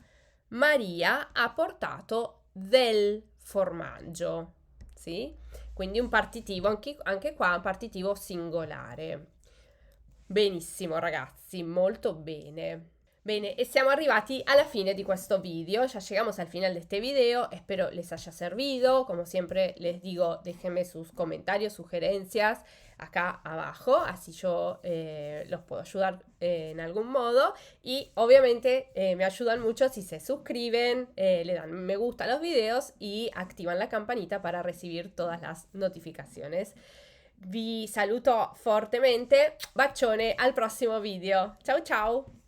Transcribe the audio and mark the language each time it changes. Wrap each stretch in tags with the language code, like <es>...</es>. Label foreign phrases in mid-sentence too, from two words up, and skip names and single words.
<it>Maria ha portato del formaggio, sì? Quindi un partitivo, anche qua un partitivo singolare. Benissimo ragazzi, molto bene. Bene, e siamo arrivati alla fine di questo video,</it> <es>ya llegamos al final de este video, espero les haya servido, como siempre les digo, déjenme sus comentarios, sugerencias acá abajo, así yo los puedo ayudar en algún modo, y obviamente me ayudan mucho si se suscriben, le dan me gusta a los videos y activan la campanita para recibir todas las notificaciones.</es> <it>Vi saluto fortemente, bacione, al prossimo video, ciao ciao!</it>